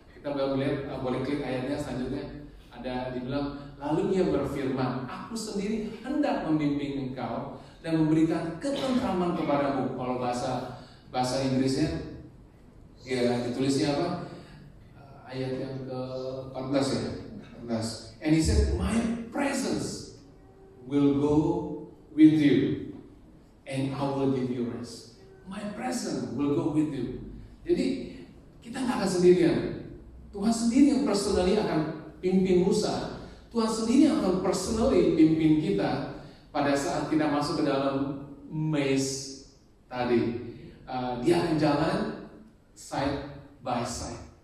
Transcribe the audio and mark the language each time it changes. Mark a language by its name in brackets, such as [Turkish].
[Indonesian] Kita boleh klik ayatnya selanjutnya. Ada dibilang, lalu ia berfirman, aku sendiri hendak membimbing engkau dan memberikan ketentraman kepadamu. Kalau bahasa Inggrisnya, ya ditulisnya apa? Ayat yang ke-14 ya. 14. [English] And he said, my presence will go with you and I will give you rest. My presence will go with you. [Indonesian] Jadi kita nggak akan sendirian. Tuhan sendiri yang personally akan pimpin Musa. Tuhan sendiri yang akan personally pimpin kita pada saat kita masuk ke dalam maze tadi. Dia akan jalan [English] side by side.